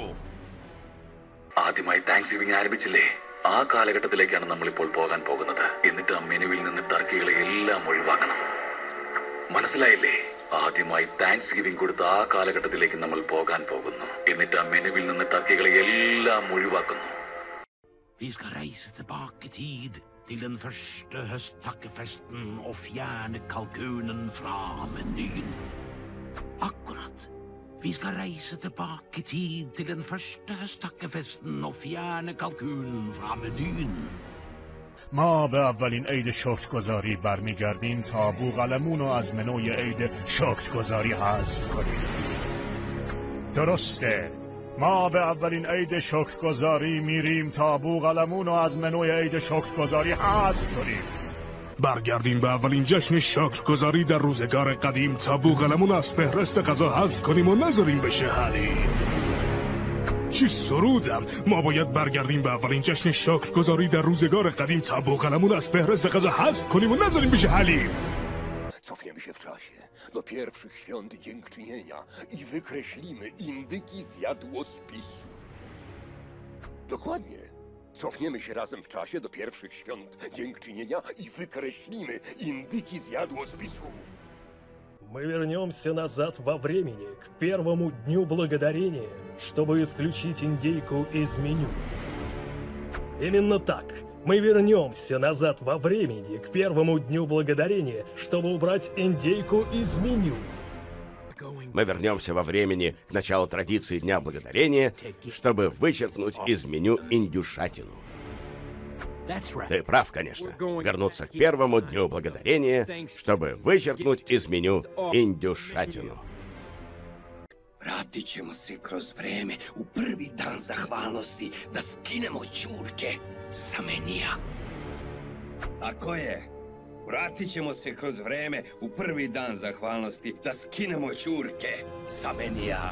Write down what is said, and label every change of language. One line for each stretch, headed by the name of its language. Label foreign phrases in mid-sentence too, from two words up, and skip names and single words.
Malayalam: ആദ്യമായി താങ്ക്സ്ഗിവിംഗ് ആരംഭിച്ചില്ലേ ആ കാലഘട്ടത്തിലേക്കാണ് നമ്മൾ ഇപ്പോൾ പോകാൻ പോകുന്നത് എന്നിട്ട് ആ മെനുവിൽ നിന്ന് ടർക്കികളെ എല്ലാം ഒഴിവാക്കണം മനസ്സിലായില്ലേ ആദ്യമായി താങ്ക്സ്ഗിവിംഗ് കൊടുത്ത ആ കാലഘട്ടത്തിലേക്ക് നമ്മൾ പോകാൻ പോകുന്നു എന്നിട്ട് ആ മെനുവിൽ നിന്ന് ടർക്കികളെ എല്ലാം ഒഴിവാക്കുന്നു
Norwegian: Vi ska reise tilbake i tid til den første høsttakkefesten og fjerne kalkunen fra menyen. Akkurat. Vi skal reise tilbake i tid til den første høsttakkefesten og fjerne kalkunen fra menyen.
Persian: ما به اولین عید شکرگزاری برمیگردیم تا بوقلمون رو از منوی عید شکرگزاری حذف کنیم. درسته. ما به اولین عید شکرگزاری میریم تا بوقلمون رو از منوی عید شکرگزاری حذف کنیم. برگردیم به اولین جشن شکرگزاری در روزگار قدیم تا بوقلمون از فهرست غذا حذف کنیم و نذاریم بشه حلیم. چی سرودم ما باید برگردیم به اولین جشن شکرگزاری در روزگار قدیم تا بوقلمون از فهرست غذا حذف کنیم و نذاریم بشه حلیم.
Polish: Cofniemy się w czasie do pierwszych świąt dziękczynienia i wykreślimy indyki z jadłospisu. Dokładnie. Cofniemy się razem w czasie do pierwszych świąt dziękczynienia i wykreślimy indyki z jadłospisu.
Russian: Мы вернемся назад во времени, к первому дню благодарения, чтобы исключить индейку из меню. Именно так. Мы вернемся назад во времени, к первому дню благодарения, чтобы убрать индейку из меню. Мы вернемся во времени к началу традиции Дня Благодарения, чтобы вычеркнуть из меню индюшатину. Ты прав, конечно. Вернуться к первому Дню Благодарения, чтобы вычеркнуть из меню индюшатину.
Serbian: Vratit ćemo se kroz vreme u prvi dan zahvalnosti da skinemo ćurke sa menija. Tako je. Vratit ćemo se kroz vreme u prvi dan zahvalnosti da skinemo ćurke sa menija.